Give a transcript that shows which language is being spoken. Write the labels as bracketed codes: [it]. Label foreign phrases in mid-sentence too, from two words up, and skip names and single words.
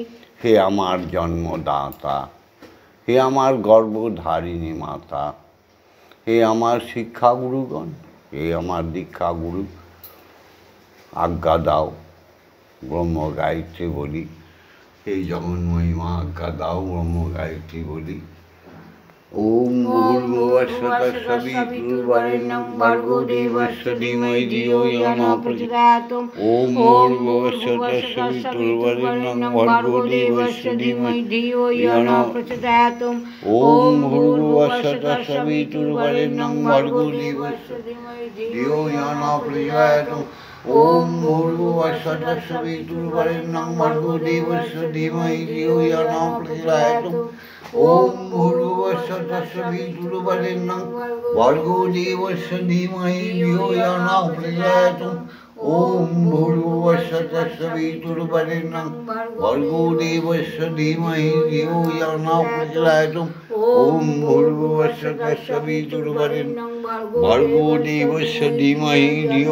[bn] হে আমার জন্মদাতা, হে আমার গর্ভধারিণী মাতা, হে আমার শিক্ষাগুরুগণ, হে আমার দীক্ষাগুরু, আজ্ঞা দাও ব্রহ্ম গায়ত্রী বলি। এই জগন্ময়ী মা আজ্ঞা দাও ব্রহ্ম গায়ত্রী বলি। [sa] ওম ভূর্ভুবস্সুঃ তৎসবিতুর্বরেণ্যং ভর্গো দেবস্য ধীমহি ধিয়ো ইয়ো নঃ প্রচোদয়াৎ। ওম ভূর্ভুবস্সুঃ তৎসবিতুর্বরেণ্যং ভর্গো দেবস্য ধীমহি ধিয়ো ইয়ো নঃ প্রচোদয়াৎ। ওম ভূর্ভুবস্সুঃ তৎসবিতুর্বরেণ্যং ভর্গো দেবস্য ধীমহি ধিয়ো ইয়ো নঃ প্রচোদয়াৎ। ওম ভূর্ভুবস্সুঃ তৎসবিতুর্বরেণ্যং ভর্গো দেবস্য ধীমহি ধিয়ো ইয়ো নঃ প্রচোদয়াৎ। ওম ভূর্ভুবস্সুঃ ভূর্ভুবস্য তস্য বিতুর্বরেণ্যং ভর্গো দেবস্য ধীমহি ধিয়ো यो न प्रचोदयात् ओम भूर्भुवस्व तस्य वितुर्वरेण्यं भर्गो देवस्य धीमहि धियो यो न प्रचोदयात् ओम भूर्भुवस्व तस्य वितुर्वरेण्यं भर्गो देवस्य धीमहि धियो